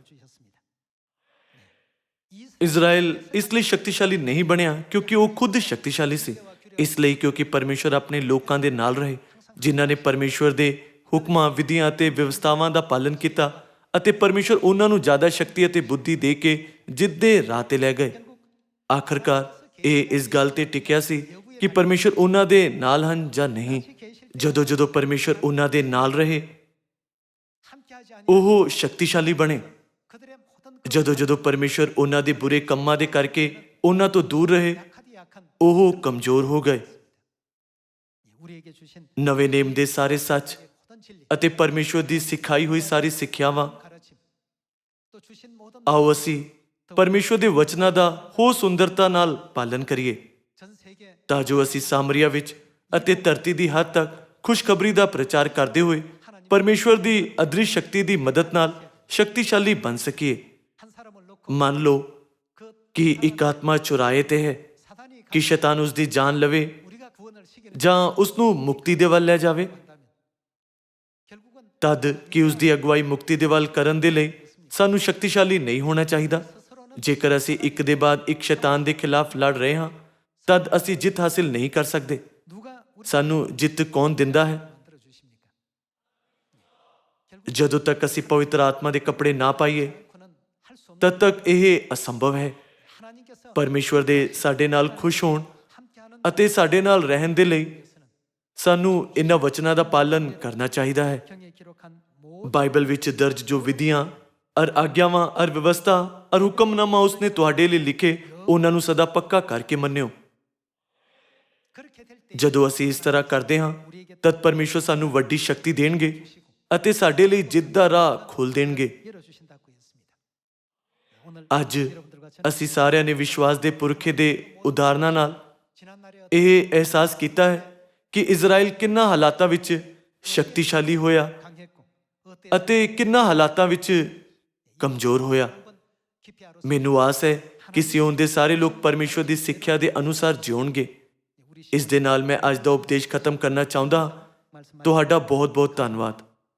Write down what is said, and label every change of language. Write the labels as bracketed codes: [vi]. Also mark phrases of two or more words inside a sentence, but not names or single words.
[pa] ਇਜ਼ਰਾਈਲ ਇਸ ਲਈ ਸ਼ਕਤੀਸ਼ਾਲੀ ਨਹੀਂ ਬਣਿਆ ਕਿਉਂਕਿ ਉਹ ਖੁਦ ਸ਼ਕਤੀਸ਼ਾਲੀ ਸੀ, ਇਸ ਲਈ ਕਿਉਂਕਿ ਪਰਮੇਸ਼ਵਰ ਆਪਣੇ ਲੋਕਾਂ ਦੇ ਨਾਲ ਰਹੇ, ਜਿਨ੍ਹਾਂ ਨੇ ਪਰਮੇਸ਼ਵਰ ਦੇ ਹੁਕਮਾਂ, ਵਿਧੀਆਂ ਅਤੇ ਵਿਵਸਥਾਵਾਂ ਦਾ ਪਾਲਨ ਕੀਤਾ, ਅਤੇ ਪਰਮੇਸ਼ਵਰ ਉਹਨਾਂ ਨੂੰ ਜ਼ਿਆਦਾ ਸ਼ਕਤੀ ਅਤੇ ਬੁੱਧੀ ਦੇ ਕੇ ਜਿੱਤ ਦੇ ਰਾਹ ਤੇ ਲੈ ਗਏ। ਆਖਰਕਾਰ ਇਹ ਇਸ ਗੱਲ ਤੇ ਟਿਕਿਆ ਸੀ ਕਿ ਪਰਮੇਸ਼ਵਰ ਉਹਨਾਂ ਦੇ ਨਾਲ ਹਨ ਜਾਂ ਨਹੀਂ। ਜਦੋਂ ਜਦੋਂ ਪਰਮੇਸ਼ਵਰ ਉਹਨਾਂ ਦੇ ਨਾਲ ਰਹੇ, [ko] 함께하지 아니 [pa] ਉਹ ਸ਼ਕਤੀਸ਼ਾਲੀ ਬਣੇ। [ko] 그들의 모든 [pa] ਜਦੋਂ ਜਦੋਂ ਪਰਮੇਸ਼ਵਰ ਉਹਨਾਂ ਦੇ ਬੁਰੇ ਕੰਮਾਂ ਦੇ ਕਰਕੇ ਉਹਨਾਂ ਤੋਂ ਦੂਰ ਰਹੇ, [ko] 약하디 약한 [pa] ਉਹ ਕਮਜ਼ੋਰ ਹੋ ਗਏ। [ko] 우리에게 주신 [pa] ਨਵੇਂ ਨੇਮ ਦੇ ਸਾਰੇ ਸੱਚ [ko] 모든 진리 [pa] ਅਤੇ ਪਰਮੇਸ਼ਵਰ ਦੀ ਸਿਖਾਈ ਹੋਈ ਸਾਰੀ ਸਿੱਖਿਆਵਾਂ, [ko] 가르침 또 주신 모든 [pa] ਆਓ ਅਸੀਂ ਪਰਮੇਸ਼ਵਰ ਦੇ ਵਚਨਾਂ ਦਾ ਹੋਰ ਸੁੰਦਰਤਾ ਨਾਲ ਪਾਲਨ ਕਰੀਏ, [ko] 전 세계 [pa] ਤਾਂ ਜੋ ਅਸੀਂ ਸਾਮਰੀਆ ਵਿੱਚ ਅਤੇ ਧਰਤੀ ਦੀ ਹੱਦ ਤੱਕ ਖੁਸ਼ਖਬਰੀ ਦਾ ਪ੍ਰਚਾਰ ਕਰਦੇ ਹੋਏ ਪਰਮੇਸ਼ਵਰ ਦੀ ਅਦ੍ਰਿਸ਼ ਸ਼ਕਤੀ ਦੀ ਮਦਦ ਨਾਲ ਸ਼ਕਤੀਸ਼ਾਲੀ ਬਣ ਸਕੀਏ। [ko] 한 사람을 놓고 [pa] ਮੰਨ ਲਓ [ko] 그 [pa] ਕਿ ਇੱਕ ਆਤਮਾ ਚੁਰਾਏ ਤੇ ਹੈ [ko] 사단이 [pa] ਕਿ ਸ਼ੈਤਾਨ ਉਸ ਦੀ ਜਾਨ ਲਵੇ [ko] 우리가 구원을 시키는 [pa] ਜਾਂ ਉਸ ਨੂੰ ਮੁਕਤੀ ਦੇ ਵੱਲ ਲੈ ਜਾਵੇ, [ko] 결국은 [pa] ਤਦ ਕਿ ਉਸ ਦੀ ਅਗਵਾਈ ਮੁਕਤੀ ਦੇ ਵੱਲ ਕਰਨ ਦੇ ਲਈ ਸਾਨੂੰ ਸ਼ਕਤੀਸ਼ਾਲੀ ਨਹੀਂ ਹੋਣਾ ਚਾਹੀਦਾ। ਜੇਕਰ ਅਸੀਂ ਇੱਕ ਦੇ ਬਾਅਦ ਇੱਕ ਸ਼ੈਤਾਨ ਦੇ ਖਿਲਾਫ ਲੜ ਰਹੇ ਹਾਂ, ਤਦ ਅਸੀਂ ਜਿੱਤ ਹਾਸਿਲ ਨਹੀਂ ਕਰ ਸਕਦੇ। [ko] 누가 우리 [pa] ਸਾਨੂੰ ਜਿੱਤ ਕੌਣ ਦਿੰਦਾ ਹੈ? [ko] 만들어 주십니까? [pa] ਜਦੋਂ ਤੱਕ ਅਸੀਂ ਪਵਿੱਤਰ ਆਤਮਾ ਦੇ ਕੱਪੜੇ ਨਾ ਪਾਈਏ, [ko] 그는 할 수 없는 [pa] ਤਦ ਤੱਕ ਇਹ ਅਸੰਭਵ ਹੈ। [ko] 하나님께서 [pa] ਪਰਮੇਸ਼ਵਰ ਦੇ ਸਾਡੇ ਨਾਲ ਖੁਸ਼ ਹੋਣ [ko] 함께하는 [pa] ਅਤੇ ਸਾਡੇ ਨਾਲ ਰਹਿਣ ਦੇ ਲਈ ਸਾਨੂੰ ਇਹਨਾਂ ਵਚਨਾਂ ਦਾ ਪਾਲਨ ਕਰਨਾ ਚਾਹੀਦਾ ਹੈ। [ko] 경에 기록한 모든 [pa] ਬਾਈਬਲ ਵਿੱਚ ਦਰਜ ਜੋ ਵਿਧੀਆਂ ਅਰ ਆਗਿਆਵਾਂ ਅਰ ਵਿਵਸਥਾ ਅਰ ਹੁਕਮਨਾਮਾ ਉਸਨੇ ਤੁਹਾਡੇ ਲਈ ਲਿਖੇ, ਉਹਨਾਂ ਨੂੰ ਸਦਾ ਪੱਕਾ ਕਰਕੇ ਮੰਨਿਓ। [ko] 그렇게 될 때 [pa] ਜਦੋਂ ਅਸੀਂ ਇਸ ਤਰ੍ਹਾਂ ਕਰਦੇ ਹਾਂ, ਤਦ ਪਰਮੇਸ਼ਵਰ ਸਾਨੂੰ ਵੱਡੀ ਸ਼ਕਤੀ ਦੇਣਗੇ ਅਤੇ ਸਾਡੇ ਲਈ ਜਿੱਤ ਦਾ ਰਾਹ ਖੋਲ੍ਹ ਦੇਣਗੇ। [ko] 열어주신다고 했습니다. 오늘 [pa] ਅੱਜ [ko] 여러분들과 저는 [pa] ਅਸੀਂ ਸਾਰਿਆਂ ਨੇ ਵਿਸ਼ਵਾਸ ਦੇ ਪੁਰਖੇ ਦੇ ਉਦਾਹਰਨਾਂ ਨਾਲ [ko] 지난 날에 [pa] ਇਹ ਅਹਿਸਾਸ ਕੀਤਾ ਹੈ ਕਿ ਇਜ਼ਰਾਈਲ ਕਿੰਨਾ ਹਾਲਾਤਾਂ ਵਿੱਚ ਸ਼ਕਤੀਸ਼ਾਲੀ ਹੋਇਆ [ko] 강했고 어때 [pa] ਅਤੇ ਕਿੰਨਾ ਹਾਲਾਤਾਂ ਵਿੱਚ ਕਮਜ਼ੋਰ ਹੋਇਆ। [ko] 깊이 알아 [pa] ਮੈਨੂੰ ਆਸ ਹੈ ਕਿ ਸਿਯੋਨ ਦੇ ਸਾਰੇ ਲੋਕ ਪਰਮੇਸ਼ਵਰ ਦੀ ਸਿੱਖਿਆ ਦੇ ਅਨੁਸਾਰ ਜਿਉਣਗੇ। [ko] 우리 [pa] ਇਸ ਦੇ ਨਾਲ ਮੈਂ ਅੱਜ ਦਾ ਉਪਦੇਸ਼ ਖਤਮ ਕਰਨਾ ਚਾਹੁੰਦਾ ਹਾਂ। [ko] 말씀 [pa] ਤੁਹਾਡਾ ਬਹੁਤ ਬਹੁਤ ਧੰਨਵਾਦ।